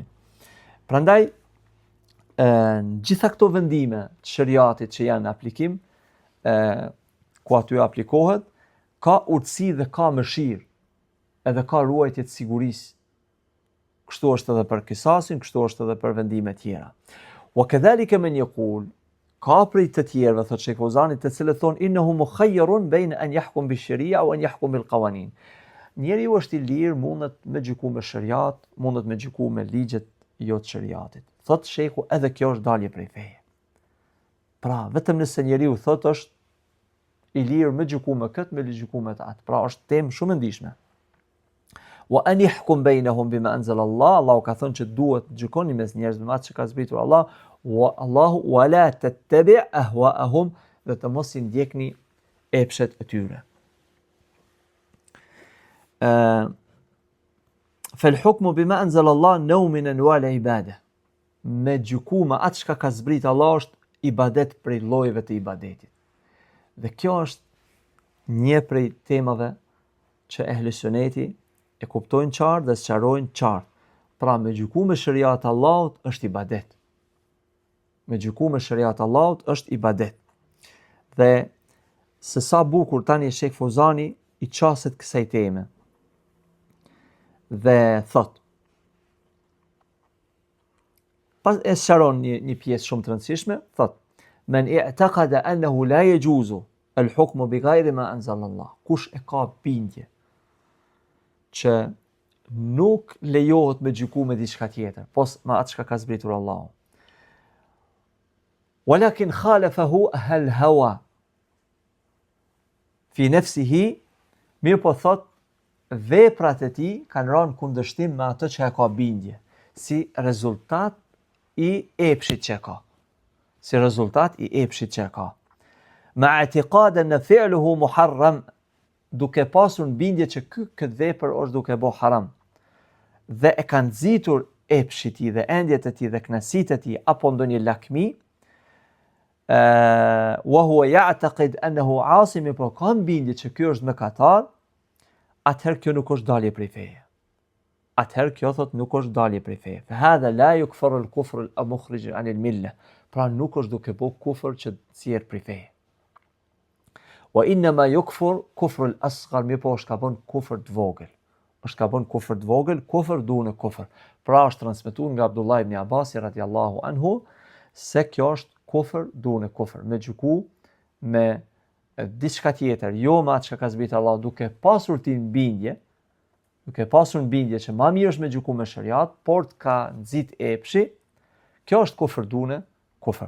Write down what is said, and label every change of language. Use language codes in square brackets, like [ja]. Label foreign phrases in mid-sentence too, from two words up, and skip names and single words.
[sq] Prandaj, në gjitha këto vendime të shariatit që janë në aplikim, ku aty aplikohet, ka urtësi dhe ka mëshirë, edhe ka ruajtje të sigurisë. Kështu është edhe për kisasin, kështu është edhe për vendime tjera. [ar] وكذلك من يقول, [sq] ka prej të tjerëve, thot Sheikh Fauzani, të cilët thonë [ar] إنه مخير بين أن يحكم بالشريعة أو أن يحكم بالقوانين. [sq] Njeriu është i lirë, mundet me gjyku me shariat, mundet me gjyku me ligjet jo të shariatit. Thot Sheikhu, edhe kjo është dalje prej feje. Pra, vetëm nëse njeriu thot është i lirë me gjyku me këtë, me gjyku me atë. Pra, është temë shumë e ndihshme. [ar] وأن يحكم بينهم بما أنزل الله, [sq] Allahu ka thënë që duhet gjykoni mes njerëzve me atë që ka zbritur Allah, Allahu [ar] ولا تتبع أهواءهم, [sq] dhe të mos i ndjekni epshet e tyre. [ar] فالحكم بما أنزل الله نوع من أنواع العبادة. [sq] Me gjyku me atë që ka zbritur Allah është ibadet prej llojeve të ibadetit. Dhe kjo është një prej temave që ehli suneti e kuptojnë qartë dhe sqarojnë qartë. Pra me gjyku me shariat Allahut është ibadet. Me gjyku me shariat Allahut është ibadet. Dhe se sa bukur tani Sheikh Fauzani i qaset kësaj teme. Dhe thot, pas e sqaron një pjesë shumë të rëndësishme, thot, [ar] من اعتقد أنه لا يجوز الحكم بغير ما أنزل الله. [sq] Kush e ka bindje që nuk lejohet me gjyku me diçka tjetër, pos ma atë çka ka zbritur Allahu. [ar] ولكن خالفه الهوى في نفسه, [sq] mirë po thot, veprat e tij kanë rënë kundërshtim me atë që e ka bindje, si rezultat i epshit që ka. Si rezultat i epshit që ka. [ar] مع اعتقاد [sq] në [ar] فعله محرم, [sq] duke pasur në bindje që këtë vepër është duke bo haram. Dhe e kanë nxitur epshit i dhe endjet e tij dhe knasit e tij apo ndonjë lakmi, [ar] وهو يعتقد أنه عاص, [sq] po ka bindje që ky është mëkatar, atëherë kjo nuk është dalje prej feje. Atëherë kjo thot nuk është dalje prej feje. [ar] فهذا لا يكفر الكفر المخرج عن الملة. [sq] Pra nuk është duke bo kufër që nxjerr prej feje. [ar] وإنما يكفر كفر الأصغر, [sq] mirë po është ka bën kufër të vogël. Është ka bën kufër të vogël, [ar] كفر دون كفر. [sq] Pra është transmetuar nga Abdullah ibn Abbas [ar] رضي الله عنه [sq] se kjo është [ar] كفر دون كفر, [sq] me gjyku me diçka tjetër, jo me atë që ka zbritur Allah, duke pasur ti bindje, duke pasur bindje që më mirë është me gjyku me shariat, por të ka nxit epshi, kjo është [ar] كفر دون كفر.